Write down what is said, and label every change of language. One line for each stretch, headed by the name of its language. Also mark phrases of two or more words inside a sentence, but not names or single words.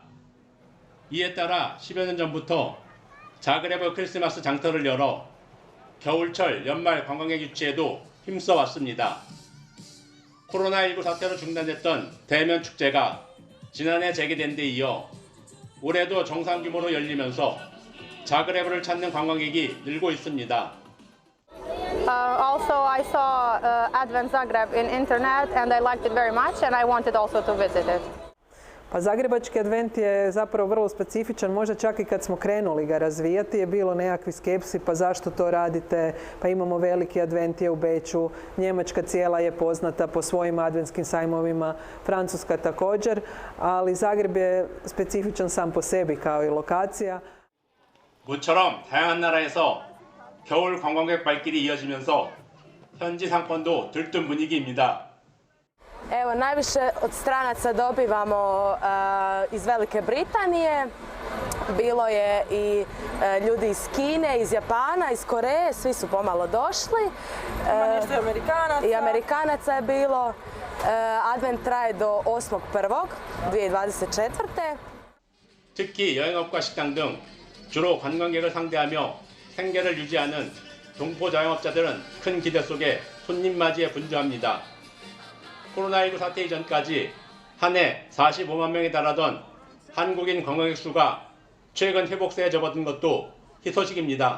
Korean: 이에 따라 10여 년 전부터 자그레브 크리스마스 장터를 열어 겨울철 연말 관광객 유치에도 힘써 왔습니다. 코로나19 사태로 중단됐던 대면 축제가 지난해 재개된 데 이어 올해도 정상 규모로 열리면서 자그레브를 찾는 관광객이 늘고 있습니다.
English: Also, I saw Advent Zagreb in internet and I liked it very much and I wanted also to visit it.
Croatian: Pa Zagrebački advent je zapravo vrlo specifičan, možda čak i kad smo krenuli ga razvijati je bilo nekakvi skepsi, pa zašto to radite, pa imamo veliki advent je u Beču, Njemačka cijela je poznata po svojim adventskim sajmovima, Francuska također, ali Zagreb je specifičan sam po sebi kao i lokacija.
Korean: 모처럼 다양한 나라에서 겨울 관광객 발길이 이어지면서 현지 상권도 들뜬 분위기입니다.
Croatian: Evo, najviše od stranaca dobivamo iz Velike Britanije, bilo je i ljudi iz Kine, iz Japana, iz Koreje, svi su pomalo došli. Ima nešto Amerikanaca. I Amerikanaca je bilo. Advent traje do 8.1.2024.
Korean: 특히 여행업과 식당 등 주로 관광객을 상대하며 생계를 유지하는 동포 자영업자들은 큰 기대 속에 손님 맞이에 분주합니다. 코로나19 사태 이전까지 한 해 45만 명에 달하던 한국인 관광객 수가 최근 회복세에 접어든 것도 희소식입니다.